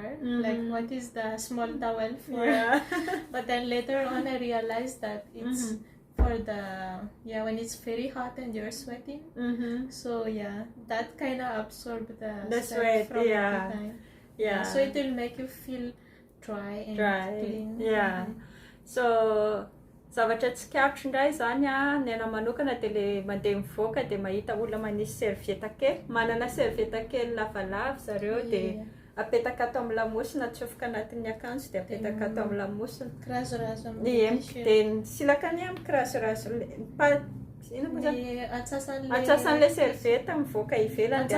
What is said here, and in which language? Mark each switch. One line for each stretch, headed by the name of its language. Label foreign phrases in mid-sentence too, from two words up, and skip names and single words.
English: Like what is the small towel for? But then later on, I realized that it's for the when it's very hot and you're sweating. So that kind of absorb the sweat from the time. Yeah, so it will make you feel dry and clean. Yeah.
Malagasy: So zavatra tsy karotra indray zany ny ana manokana dia le mandeha mivoaka dia mahita olona manisy servieta kely, manana servieta kely lavalava zareo dia apetaka ato amin'ny lamosina, atsofoka anatin'ny akanjo dia apetaka ato amin'ny lamosina. Kirazorazo Dia silakany amin'ny kirazorazo atsasan'ilay servieta mivoaka ivelany dia